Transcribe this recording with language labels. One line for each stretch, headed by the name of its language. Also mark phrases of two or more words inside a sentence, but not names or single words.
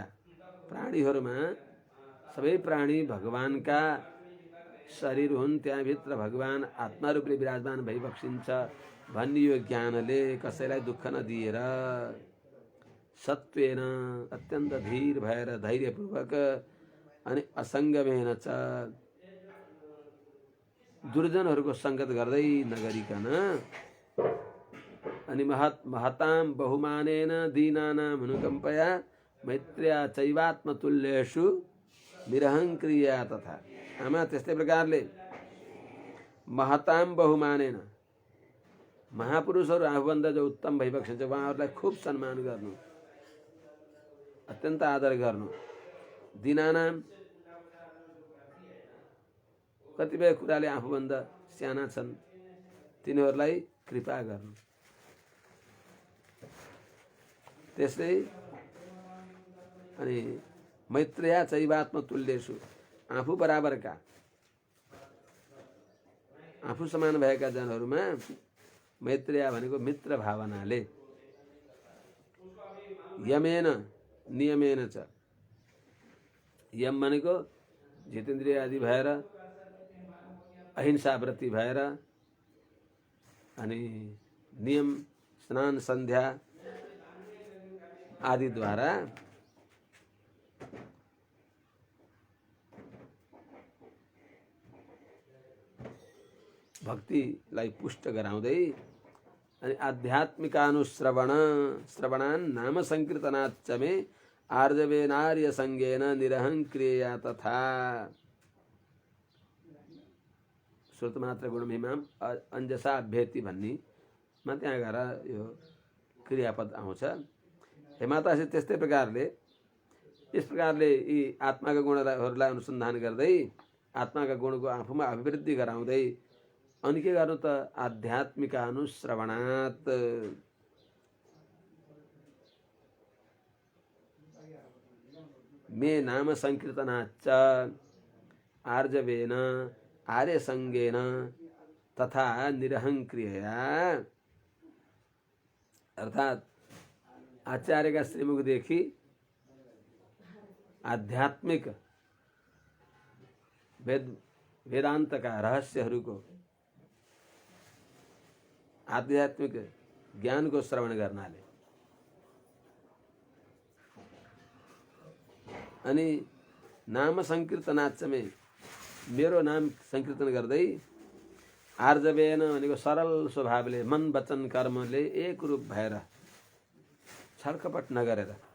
Nepali: प्राणीहरूमा सबै प्राणी भगवानका शरीर हुन्, त्यहाँभित्र भगवान आत्मा रूपले विराजमान भइबक्सिन्छ भन्ने यो ज्ञानले कसैलाई दुःख नदिएर सत्वेन अत्यन्त धीर भएर धैर्यपूर्वक अनि
Sanskrit: असङ्गमेन च
Nepali: दुर्जनहरूको सङ्गत गर्दै नगरिकन अनि
Sanskrit: महतां बहुमानेन दीनानां अनुकम्पया मैत्र्या चैवात्मतुल्येषु निरहङ्क्रिया तथा।
Nepali: आमा त्यस्तै प्रकारले
Sanskrit: महतां बहुमानेन
Nepali: महापुरुषहरू आफूभन्दा जो उत्तम भइबक्छ उहाँहरूलाई खूब सम्मान गर्नु, अत्यन्त आदर गर्नु। दीनानां कतिपय कुराले आफूभन्दा साना छन् तिनीहरूलाई कृपा गर्नु। त्यसै अनि
Sanskrit: मैत्रेया चैवात्मतुल्येषु
Nepali: आफू बराबरका आफू समान भएका जनहरूमा मैत्रेया भनेको मित्र भावनाले,
Sanskrit: यमेन नियमेन च,
Nepali: यम भनेको जितेन्द्रिय आदि भएर अहिंसा व्रती भएर अनि नियम स्नान सन्ध्या आदिद्वारा भक्तिलाई पुष्ट गराउँदै अनि
Sanskrit: आध्यात्मिकानुश्रवणान् नाम संकीर्तनाच्च मे आर्जवेनार्य संगेन निरहङ्क्रिया तथा। श्रुतमात्र गुणमिमाम अंजसा अभ्येति
Nepali: भन्नेमा त्यहाँ गएर यो क्रियापद आउँछ। हे माताजी त्यस्तै प्रकारले यस प्रकारले यी आत्माका गुणहरूलाई अनुसन्धान गर्दै आत्माका गुणको आफूमा अभिवृद्धि गराउँदै अनि के गर्नु त
Sanskrit: आध्यात्मिक अनुश्रवणात् मे नाम संकीर्तनाच्च आर्जवेन आर्य संगेन तथा निरहङ्क्रियया,
Nepali: अर्थात आचार्य का श्रीमुख देखी आध्यात्मिक वेदांत का रहस्यहरूको आध्यात्मिक ज्ञान को श्रवण गर्नाले अनि
Sanskrit: नाम संकीर्तनाच्च मे
Nepali: मेरो नाम संकीर्तन गर्दै आर्जवेन भनेको सरल स्वभावले मन वचन कर्मले एक रूप भएर छलकपट नगरेर